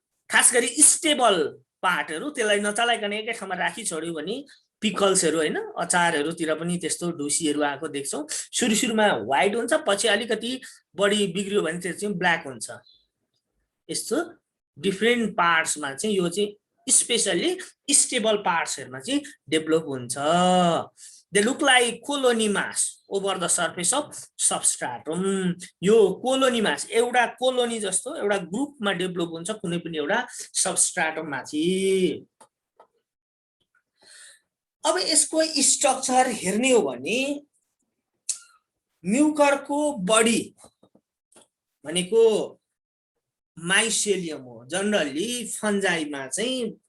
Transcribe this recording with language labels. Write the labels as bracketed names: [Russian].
[Nepali] खास गरी स्टेबल पार्टहरु त्यसलाई नचलाइकन एकै ठाउँमा राखी छोड्यो भने पिकल्सहरु हैन, अचारहरुतिर पनि त्यस्तो ढुसीहरु आएको देख्छौं। सुरुमा व्हाइट हुन्छ, पछि अलिकति बढी बिग्रियो भने त्यो चाहिँ ब्ल्याक हुन्छ। यस्तो डिफरेन्ट पार्ट्समा चाहिँ यो चाहिँ स्पेशली स्टेबल पार्ट्सहरुमा चाहिँ डेभलप हुन्छ। [English] They look like colony mass over the surface of substratum. [Nepali] यो colony mass एउटा कोलोनी जस्तो एउटा ग्रुपमा डेभलप हुन्छ कुनै पनि एउटा सबस्ट्राटम माथि। अब यसको स्ट्रक्चर हेर्ने हो भने म्युकरको बडी भनेको माइसेलियम हो। जनरली फन्जाइमा चाहिँ